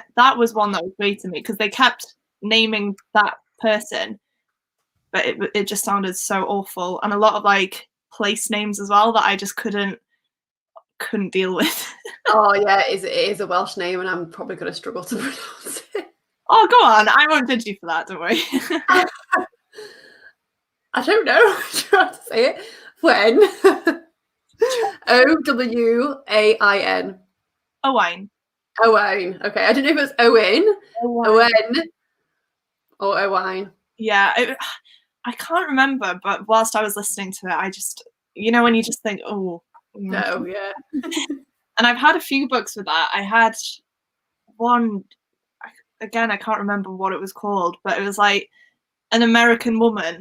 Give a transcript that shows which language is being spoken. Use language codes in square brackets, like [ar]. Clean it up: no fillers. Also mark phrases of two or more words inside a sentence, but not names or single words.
[en] That was one that was great to me because they kept naming that person, but it just sounded so awful, and a lot of like place names as well that I just couldn't deal with. Oh yeah, it is a Welsh name, and I'm probably going to struggle to pronounce it. Oh, go on. I won't judge you for that. Don't worry. I don't know how to say it. When. Owain. Owain. Owain. Okay, I don't know if it's Owen, Owain. or Owain. Yeah, I can't remember, but whilst I was listening to it, I just, when you just think, oh. No, yeah. And I've had a few books with that. I had one, again, I can't remember what it was called, but it was like an American woman.